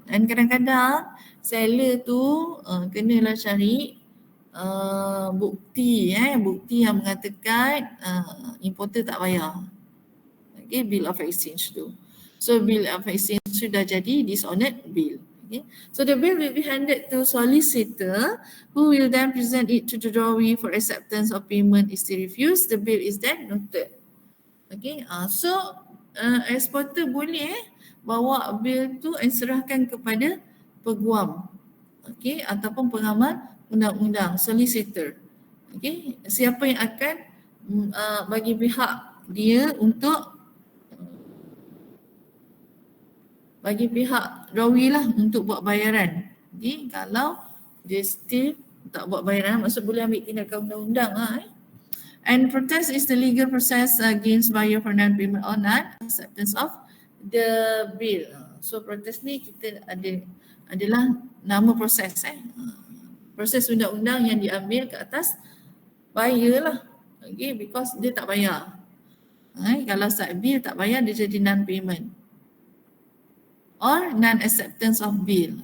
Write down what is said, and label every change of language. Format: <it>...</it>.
<ms>Dan kadang-kadang seller tu kenalah cari bukti yang mengatakan importer tak bayar. Okay, bill of exchange tu. So bill of exchange sudah jadi dishonored bill. Okay.</ms> <en>So the bill will be handed to solicitor who will then present it to the drawee for acceptance of payment. Is still refused, the bill is then noted.</en> <ms>Okay, so exporter boleh bawa bill tu dan serahkan kepada peguam, okay, ataupun pengamal undang-undang, solicitor. Okay, siapa yang akan bagi pihak dia untuk bagi pihak drawee lah untuk buat bayaran. Okay, kalau dia still tak buat bayaran, maksud boleh ambil tindakan undang-undang lah.</ms> <en>And protest is the legal process against buyer for non-payment or non-acceptance of the bill.</en> <ms>So protest ni kita adalah nama proses proses undang-undang yang diambil ke atas buyer lah.</ms> <en>Okay, because</en> <ms>dia tak bayar. Kalau side bill tak bayar, dia jadi non-payment or non-acceptance of bill.</ms>